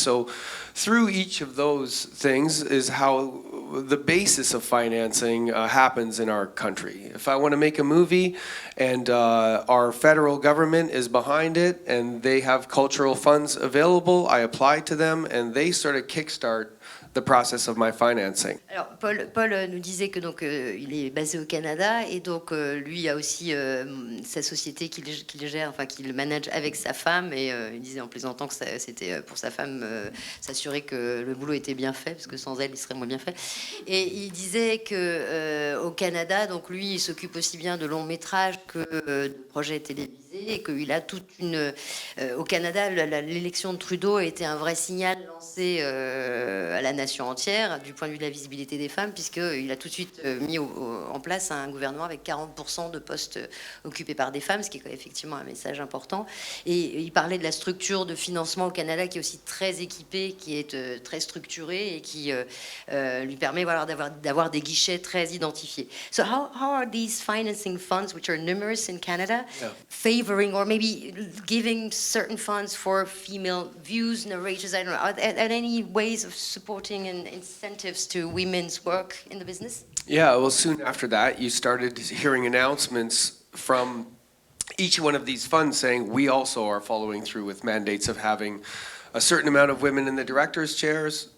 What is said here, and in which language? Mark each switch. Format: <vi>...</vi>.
<en>So through each of those things is how the basis of financing happens in our country. If I want to make a movie and our federal government is behind it and they have cultural funds available, I apply to them and they sort of kickstart the process of my financing.</en> <fr>Alors, Paul nous disait que donc il est basé au Canada et donc lui a aussi sa société qu'il gère, enfin qu'il manage avec sa femme, et il disait en plaisantant que c'était pour sa femme s'assurer que le boulot était bien fait parce que sans elle il serait moins bien fait. Et il disait que au Canada, donc lui il s'occupe aussi bien de longs métrages que de projets télévisés, et qu'il a toute une au Canada l'élection de Trudeau a été un vrai signal lancé à la nation entière du point de vue de la visibilité des femmes, puisqu'il a tout de suite mis en place un gouvernement avec 40% de postes occupés par des femmes, ce qui est effectivement un message important. Et il parlait de la structure de financement au Canada qui est aussi très équipée, qui est très structurée et qui lui permet d'avoir des guichets très identifiés.</fr> <en>So how are these financing funds, which are numerous in Canada, favoring or maybe giving certain funds for female views, narrators? I don't know. Are there any ways of supporting and incentives to women's work in the business? Yeah, well, soon after that, you started hearing announcements from each one of these funds saying we also are following through with mandates of having a certain amount of women in the directors' chairs.</en>